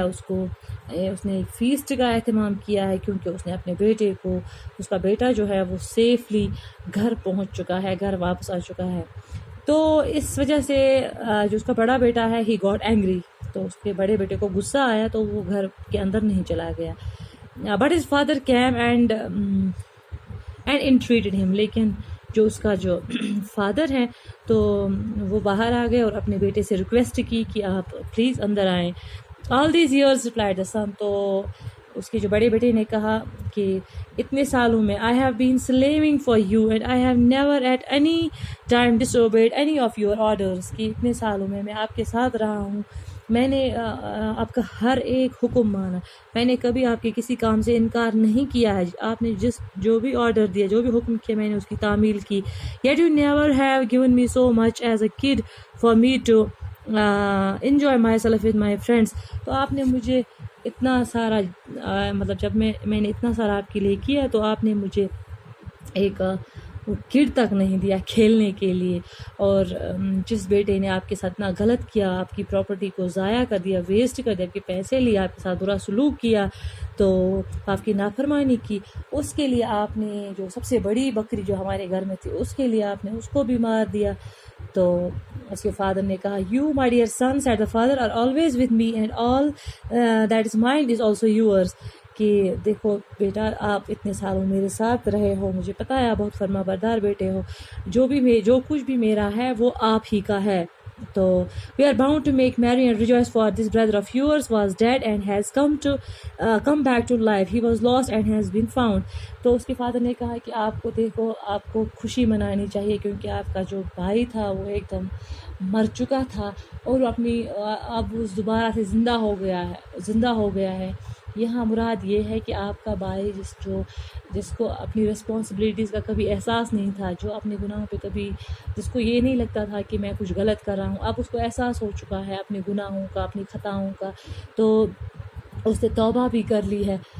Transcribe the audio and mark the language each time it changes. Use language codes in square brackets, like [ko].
[ur] اس نے ایک فیسٹ کا اہتمام کیا ہے، کیونکہ اس نے اپنے بیٹے کو، اس کا بیٹا جو ہے وہ سیفلی گھر پہنچ چکا ہے، گھر واپس آ چکا ہے. تو اس وجہ سے جو اس کا بڑا بیٹا ہے [en] he got angry. [ur] تو اس کے بڑے بیٹے کو غصہ آیا تو وہ گھر کے اندر نہیں چلا گیا. [en] But his father came and entreated him. [ur] لیکن جو اس کا جو فادر ہے تو وہ باہر آ گئے اور اپنے بیٹے سے ریکویسٹ کی کہ آپ پلیز اندر آئیں. [en] All these years replied the son. [ur] تو اس کے جو بڑے بیٹے نے کہا کہ اتنے سالوں میں [en] I have been slaving for you and I have never at any time disobeyed any of your orders. [ur] کہ اتنے سالوں میں آپ کے ساتھ رہا ہوں، میں نے آپ کا ہر ایک حکم مانا، میں نے کبھی آپ کے کسی کام سے انکار نہیں کیا ہے، آپ نے جو بھی آرڈر دیا، جو بھی حکم کیا، میں نے اس کی تعمیل کی. [en] Yet you never have given me so much as a kid for me to enjoy myself with my friends. [ur] تو آپ نے مجھے اتنا سارا مطلب جب میں نے اتنا سارا آپ کے لیے کیا تو آپ نے مجھے ایک کڈ تک نہیں دیا کھیلنے کے لیے. اور جس بیٹے نے آپ کے ساتھ اتنا غلط کیا، آپ کی پراپرٹی کو ضائع کر دیا، ویسٹ کر دیا، آپ کے پیسے لیے، آپ کے ساتھ برا سلوک کیا، تو آپ کی نافرمانی کی، اس کے لیے آپ نے جو سب سے بڑی بکری جو ہمارے گھر میں تھی اس کے لیے آپ نے اس کو بھی مار دیا. تو اس کے فادر نے کہا [en] You my dear son said the father are always with me and all that is mine is also yours. [ur] کہ دیکھو بیٹا، آپ اتنے سالوں میرے ساتھ رہے ہو، مجھے پتہ ہے آپ بہت فرما بردار بیٹے ہو، جو کچھ بھی میرا ہے وہ آپ ہی کا ہے. [en] تو we are bound to make merry and rejoice for this brother of yours was dead and has come back to life. He was lost and has been found. [ur] تو اس کے فادر نے کہا کہ آپ کو دیکھو، آپ کو خوشی منانی چاہیے، کیونکہ آپ کا جو بھائی تھا وہ ایک دم مر چکا تھا اور اب اس دوبارہ سے زندہ ہو گیا ہے. یہاں مراد یہ ہے کہ آپ کا بھائی جس کو اپنی رسپانسبلٹیز کا کبھی احساس نہیں تھا، جو اپنے گناہوں پہ کبھی، جس کو یہ نہیں لگتا تھا کہ میں کچھ غلط کر رہا ہوں، اب اس کو احساس ہو چکا ہے اپنے گناہوں کا، اپنی خطاؤں کا، تو اس نے توبہ بھی کر لی ہے.